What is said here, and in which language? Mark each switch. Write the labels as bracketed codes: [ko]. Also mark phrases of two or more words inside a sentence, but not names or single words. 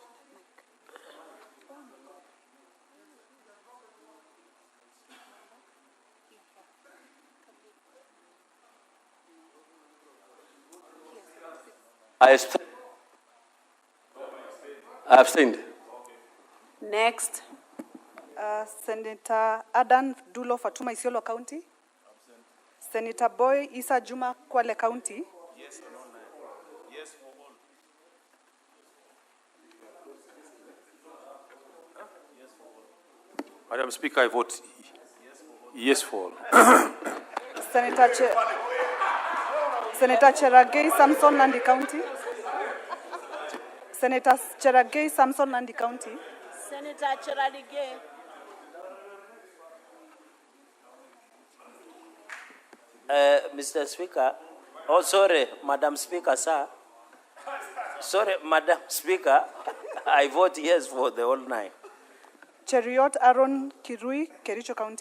[en] I abstained. Next. Senator Adan Dulo Fatuma Isiolo County. Senator Boy Isa Juma Kwale County. Yes or no? Yes for all. Madam Speaker, I vote yes for all. Senator Cheragay Samson Nandi County. Senator Cheragay Samson Nandi County. Senator Cheragay. Mr. Speaker, oh sorry, Madam Speaker, sir. Sorry, Madam Speaker, I vote yes for the whole 9. Cheriot Aaron Kirui, Kericho County.